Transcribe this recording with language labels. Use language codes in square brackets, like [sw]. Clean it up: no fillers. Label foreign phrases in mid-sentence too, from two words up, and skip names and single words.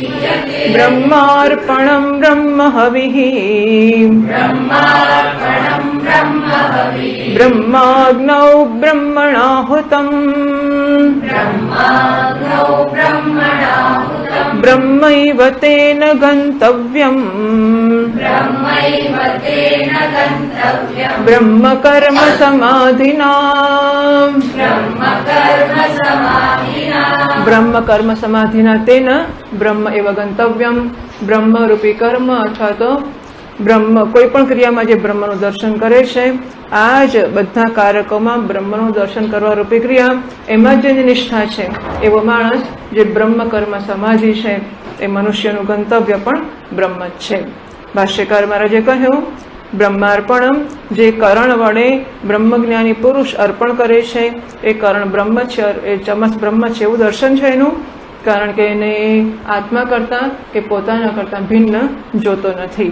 [sa] ब्रह्मार्पणं ब्रह्महविः ब्रह्माग्नौ ब्रह्मणाहुतम् ब्रह्मैव तेन गन्तव्यम् ब्रह्म कर्म समाधिना ब्रह्म कर्म समाधिना तेन ब्रह्म एव गंतव्यम [gu] બ્રહ્મ રૂપી કર્મ અથવા તો બ્રહ્મ કોઈ પણ ક્રિયામાં જે ब्रह्मનું દર્શન કરે છે આ જ બધા કારકોમાં બ્રહ્મનું દર્શન કરવા રૂપી ક્રિયા એમાં જેની નિષ્ઠા છે એવો માણસ જે બ્રહ્મ કર્મ સમાધિ છે એ મનુષ્યનું ગંતવ્ય પણ બ્રહ્મ જ છે. ભાષ્યકાર મહારાજે કહ્યું બ્રહ્માર્પણમ જે કરણ વડે બ્રહ્મજ્ઞાની પુરુષ અર્પણ કરે છે એ કરણ બ્રહ્મ છે, એ ચમસ બ્રહ્મ છે એવું દર્શન છે એનું, કારણ કે એને આત્મા કરતા કે પોતાના કરતા ભિન્ન જોતો નથી.